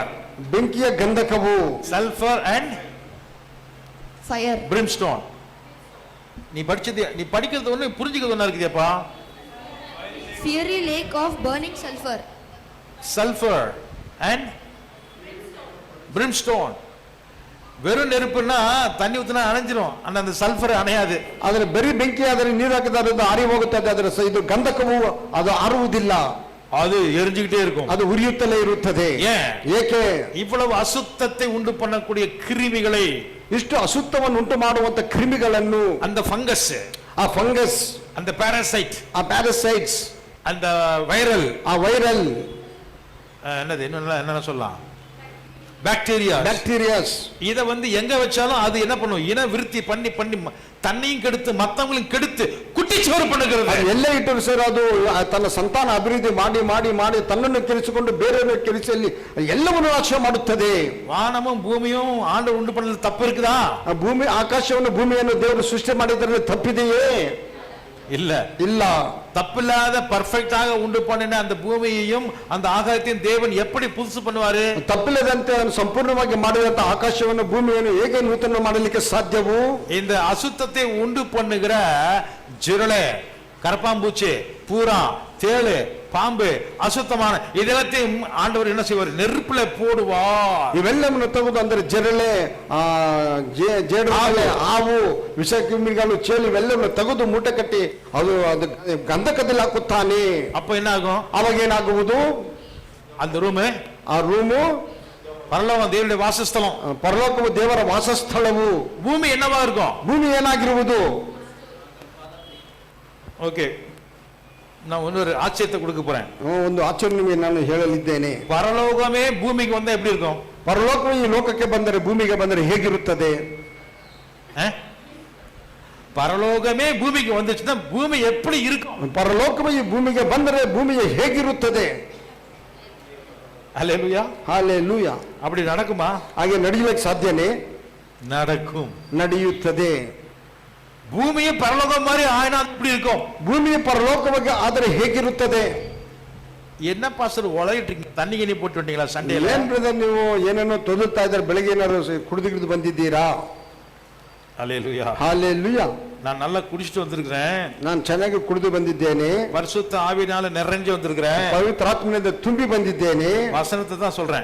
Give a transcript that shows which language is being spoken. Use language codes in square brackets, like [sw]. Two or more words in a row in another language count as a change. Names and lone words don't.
[kn] ಬೆಂಕಿಯ ಗಂಧಕವು, [en] sulfur and fire. பிரிம்ஸ்டோன். [ta] நீ படிக்கிறது ஒண்ணு புரிஞ்சுக்கிறது ஒண்ணா இருக்குதேப்பா. [en] Fiery lake of burning sulfur. sulfur and brimstone. [ta] வெறும் நெருப்புன்னா தண்ணி ஊத்தினா அணைஞ்சிரும், ஆனா அந்த சல்ஃபர் அணையாது. [kn] ಅದರ ಬರೀ ಬೆಂಕಿ ಆದರೆ ನೀರು ಹಾಕಿದ್ರೆ ಅದು ಆರಿ ಹೋಗುತ್ತದೆ. ಅದರ ಇದು ಗಂಧಕವು ಅದು ಆರುವುದಿಲ್ಲ, [ta] அது எரிஞ்சுக்கிட்டே இருக்கும், [kn] ಅದು ಉರಿಯುತ್ತಲೇ ಇರುತ್ತದೆ. [ta] ஏன்? [kn] ಏಕೆ? [ta] இவ்வளவு அசுத்தத்தை உண்டு பண்ணக்கூடிய கிருமிகளை, [kn] ಇಷ್ಟು ಅಸುತ್ತವನ್ನು ಉಂಟು ಮಾಡುವಂತ ಕ್ರಿಮಿಗಳನ್ನು, [ta] அந்த ஃபங்கஸ், [kn] ಆ ಫಂಗಸ್, [ta] அந்த பாராசைட், [kn] ಆ ಪ್ಯಾರಸೈಟ್ಸ್, [ta] அந்த வைரல், [kn] ಆ ವೈರಲ್, [ta] என்னது என்ன சொல்லலாம், பாக்டீரியா, [kn] ಬ್ಯಾಕ್ಟೀರಿಯಾಸ್, [ta] இத எங்க வச்சாலும் அது என்ன பண்ணும்? இன விருத்தி பண்ணி பண்ணி தன்னையும் கெடுத்து மத்தவங்களையும் கெடுத்து குட்டிச்சோறு பண்ணுகிறது. [kn] ಅದು ಎಲ್ಲೇ ಇಟ್ಟರು ಸರ್ ಅದು ತನ್ನ ಸಂತಾನ ಅಭಿವೃದ್ಧಿ ಮಾಡಿ ಮಾಡಿ ಮಾಡಿ ತನ್ನನ್ನು ಕೆಡಿಸಿಕೊಂಡು ಬೇರೆಯವರ ಕೆಡಿಸಲಿ ಎಲ್ಲವನ್ನು ನಾಶ ಮಾಡುತ್ತದೆ. [ta] வானமும் பூமியும் ஆண்டவர் உண்டு பண்ணல, தப்பு இருக்குதா? [kn] ಆ ಭೂಮಿ ಆಕಾಶವನ್ನು ಭೂಮಿಯನ್ನು ದೇವರು ಸೃಷ್ಟಿ ಮಾಡಿದರೆ ತಪ್ಪಿದೆಯೇ? [ta] இல்ல [kn] ಇಲ್ಲ. [ta] தப்பில்லாத பர்ஃபெக்ட்டாக உண்டு பண்ணின அந்த பூமியையும் அந்த ஆகாயத்தையும் தேவன் எப்படி புதுசு பண்ணுவாரு? [kn] ತಪ್ಪಿಲ್ಲದಂತೆ ಸಂಪೂರ್ಣವಾಗಿ ಮಾಡಿದಂತ ಆಕಾಶವನ್ನು ಭೂಮಿಯನ್ನು ಹೇಗೆ ನೂತನ ಮಾಡಲಿಕ್ಕೆ ಸಾಧ್ಯವು? [ta] இந்த அசுத்தத்தை உண்டு பண்ணுகிற ஜிரளை, கரப்பாம்பூச்சி, பூரா, தேளு, பாம்பு, அசுத்தமான இதெல்லாத்தையும் ஆண்டவர் என்ன செய்வார்? நெருப்புல போடுவார். [kn] ಇವೆಲ್ಲವನ್ನು ತೆಗೆದು ಅಂದ್ರೆ ಜರಳೆ, ಜೇಡು, ಹಾವು, ವಿಷಕ್ರಿಮಿಗಳು, ಚೇಳು ಇವೆಲ್ಲವನ್ನು ತೆಗೆದು ಮೂಟೆ ಕಟ್ಟಿ ಅದು ಗಂಧಕದಲ್ಲಿ ಹಾಕುತ್ತಾನೆ. [ta] அப்ப என்ன ஆகும்? [kn] ಅವಾಗ ಏನಾಗುವುದು? [ta] அந்த ரூமு, [kn] ಆ ರೂಮು [ta] பரலோகம் தேவனுடைய வாசஸ்தலம், [kn] ಪರಲೋಕವು ದೇವರ ವಾಸಸ್ಥಳವು. [ta] பூமி என்னவா இருக்கும்? [kn] ಭೂಮಿ ಏನಾಗಿರುವುದು? [ta] ஓகே, நான் இன்னொரு ஆச்சரியத்தை கொடுக்க போறேன். [kn] ಒಂದು ಆಚರಣೆ ನಾನು ಹೇಳಲಿದ್ದೇನೆ. [ta] பரலோகமே பூமிக்கு வந்தா எப்படி இருக்கும்? [kn] ಪರಲೋಕವು ಈ ಲೋಕಕ್ಕೆ ಬಂದರೆ, ಭೂಮಿಗೆ ಬಂದರೆ ಹೇಗಿರುತ್ತದೆ? [ta] பரலோகமே பூமிக்கு வந்துச்சுன்னா பூமி எப்படி இருக்கும்? [kn] ಪರಲೋಕವು ಈ ಭೂಮಿಗೆ ಬಂದರೆ ಭೂಮಿಗೆ ಹೇಗಿರುತ್ತದೆ? [ta] அல்லேலூயா. [kn] ಹಾಲೆಲೂಯಾ. [ta] அப்படி நடக்குமா? [kn] ಹಾಗೆ ನಡೆಯಲಿಕ್ಕೆ ಸಾಧ್ಯನೇ? [ta] நடக்கும். [kn] ನಡೆಯುತ್ತದೆ. [ta] பூமியை பரலோகம் மாதிரி ஆயினா இப்படி இருக்கும். [kn] ಭೂಮಿಯ ಪರಲೋಕವಾಗಿ ಆದರೆ ಹೇಗಿರುತ್ತದೆ? [ta] என்ன பாஸ்டர் ஒளையிட்டு இருக்கீங்க? தண்ணி கிணி போட்டு வந்தீங்களா சண்டேல? [kn] ಏನ್ ಬ್ರದರ್ ನೀವು ಏನೇನೋ ತೊದಲ್ತಾ ಇದ್ದಾರೆ, ಬೆಳಗ್ಗೆ ಏನಾದ್ರು ಕುಡಿದು ಬಂದಿದ್ದೀರಾ? [ta] அல்லேலூயா. [kn] ಹಾಲೆಲೂಯಾ. [ta] நான் நல்லா குடிச்சிட்டு வந்திருக்கிறேன். [kn] ನಾನು ಚೆನ್ನಾಗಿ ಕುಡಿದು ಬಂದಿದ್ದೇನೆ. [ta] பரிசுத்த ஆவியினால நிறைஞ்சு வந்திருக்கிறேன். [kn] ಪವಿತ್ರಾತ್ಮನಿಂದ ತುಂಬಿ ಬಂದಿದ್ದೇನೆ. [ta] வசனத்தை தான் சொல்றேன்,